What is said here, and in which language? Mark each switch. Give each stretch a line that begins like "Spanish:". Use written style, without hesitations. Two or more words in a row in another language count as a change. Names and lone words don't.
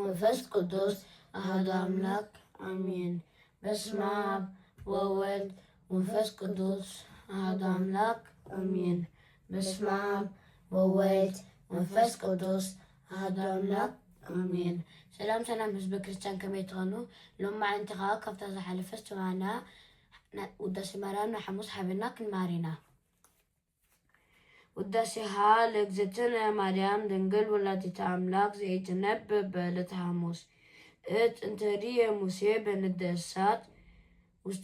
Geez: መንፈስ ቅዱስ አሐዱ አምላክ አሜን። በስመ አብ ወወልድ ወመንፈስ ቅዱስ አሐዱ አምላክ አሜን። በስመ አብ ወወልድ ወመንፈስ ቅዱስ አሐዱ አምላክ አሜን።
Tigrinya: ሰላም ሰላም ህዝቢ ክርስቲያን ከመይ ትኾኑ? ሎማዓንቲ ከዓ ካብታ ዝሓለፈት ዝተባህና ውዳሴ ማርያም ንሓሙስ ሓቢርና ክንማሃር ኢና።
Geez: ውዳሴሃ ለእግዝእትነ ማርያም ድንግል ወላዲተ አምላክ ዘይትነበብ በዕለተ ሐሙስ እንተርየ ሙሴ በንደ እሳት ውስተ